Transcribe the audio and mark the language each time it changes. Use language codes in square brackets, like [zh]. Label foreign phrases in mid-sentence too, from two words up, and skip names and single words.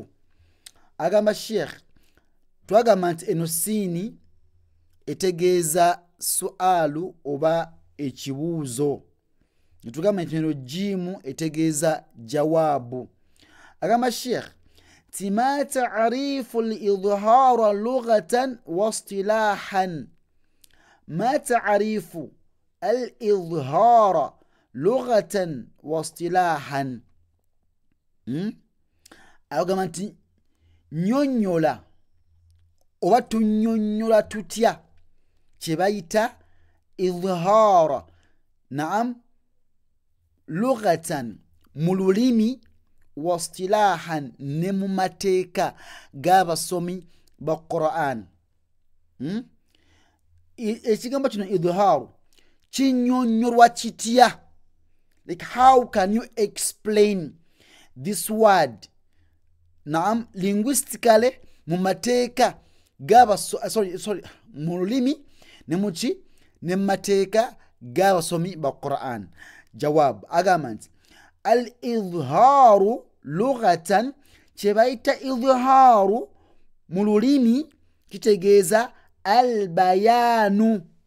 [lg] Agamba Sheikh, twagamba nti eno siini etegeeza sualu oba ekibuuzo. Netugamba nti eno jiimu etegeeza jawaabu. Agamba Sheikh ti [ar] ما تعريف الإظهار لغة واصطلاحا. ما تعريف الإظهار لغة واصطلاحا. [lg] Agamba nti nyonnyola oba tunnyonnyola tutya kye bayita idhaara. [ar] نعم، لغة [lg] mu lulimi, [ar] واصطلاحا [lg] ne mu mateeka g'abasomi ba Qur'an. Ekigambo kino idhaaru kinnyonnyolwa kitya? [en] Like, how can you explain this word? [lg] Naam, linguistically mu mateeka mu lulimi ne muki ne mu mateeka g'abasomi ba Qur'an. Jawab, agamba nti [ar] الإظهار لغة, [lg] kye bayita idhaaru mu lulimi kitegeeza al-bayaanu.